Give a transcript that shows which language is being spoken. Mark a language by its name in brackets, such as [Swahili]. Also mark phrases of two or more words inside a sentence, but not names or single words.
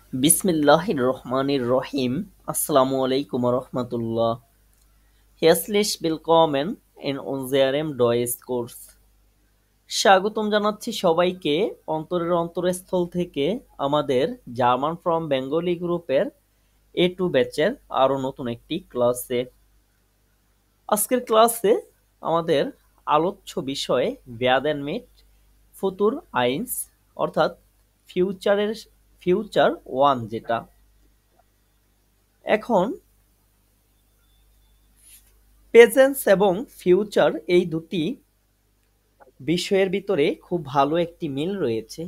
[Arabic] بسم الله الرحمن الرحيم. السلام عليكم ورحمة الله. [German] Herzlich willkommen in unserem Deutschkurs. [Bangla] স্বাগতম জানাচ্ছি সবাইকে অন্তরের অন্তরস্থল থেকে আমাদের জার্মান ফ্রম বেঙ্গলি গ্রুপের A2 ব্যাচের আরো নতুন একটি ক্লাসে। আজকের ক্লাসে আমাদের আলোচ্য বিষয় [German] werden mit futur eins [Bangla] অর্থাৎ ফিউচার 1 যেটা। এখন প্রেজেন্স এবং ফিউচার এই দুটি বিষয়ের ভিতরে খুব ভালো একটি মিল রয়েছে।